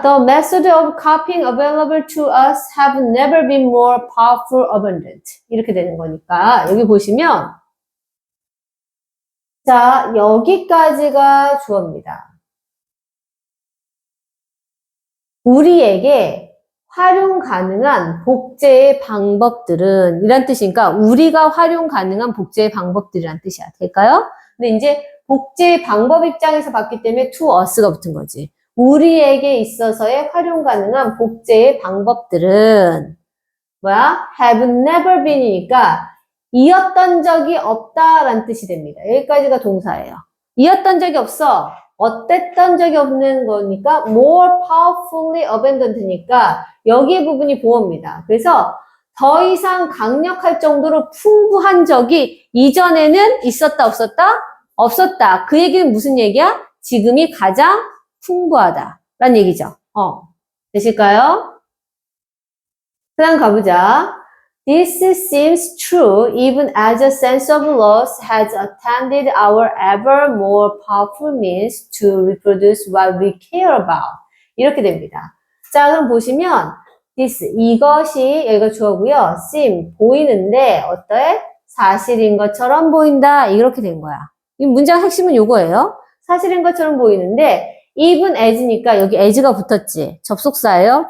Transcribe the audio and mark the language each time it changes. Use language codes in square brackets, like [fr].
[en] The method of copying available to us have never been more powerful, abundant. [ko] 이렇게 되는 거니까 여기 보시면 자, 여기까지가 주어입니다. 우리에게 활용 가능한 복제의 방법들은 이란 뜻이니까 우리가 활용 가능한 복제의 방법들이란 뜻이야. 될까요? 근데 이제 복제의 방법 입장에서 봤기 때문에 to us 가 붙은 거지. 우리에게 있어서의 활용 가능한 복제의 방법들은 뭐야? have never been 이니까 이었던 적이 없다라는 뜻이 됩니다. 여기까지가 동사예요. 이었던 적이 없어. 어땠던 적이 없는 거니까 more powerfully abundant 니까 여기 부분이 보어입니다. 그래서 더 이상 강력할 정도로 풍부한 적이 이전에는 있었다 없었다? 없었다. 그 얘기는 무슨 얘기야? 지금이 가장 풍부하다 라는 얘기죠. 되실까요? 그 다음 가보자. [en] This seems true even as a sense of loss has attended our ever more powerful means to reproduce what we care about. [ko] 이렇게 됩니다. 자, 그럼 보시면 this, 이것이 여기가 주어고요. seem, 보이는데 어떠해? 사실인 것처럼 보인다. 이렇게 된 거야. 이 문장 핵심은 요거예요. 사실인 것처럼 보이는데 even as 니까 여기 as가 붙었지. 접속사예요.